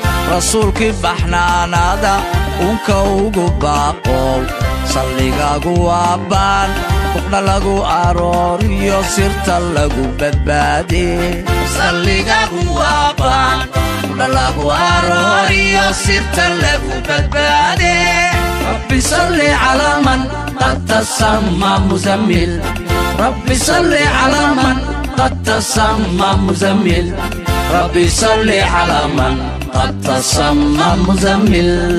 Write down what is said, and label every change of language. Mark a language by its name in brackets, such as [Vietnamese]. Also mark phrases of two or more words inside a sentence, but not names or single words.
[Somali] Rasuulkii baxnaanada unka ugu baaqow, salligaagu waa baan, buqna lagu arooriyo sirta lagu badbaade. Salligaagu waa baan, buqna lagu arooriyo sirta lagu badbaade. [Arabic] ربي صل على من قد تسمى مزمل. ربي صل على من قد تسمى مزمل. ربي صل على من قد تسمى مزمل.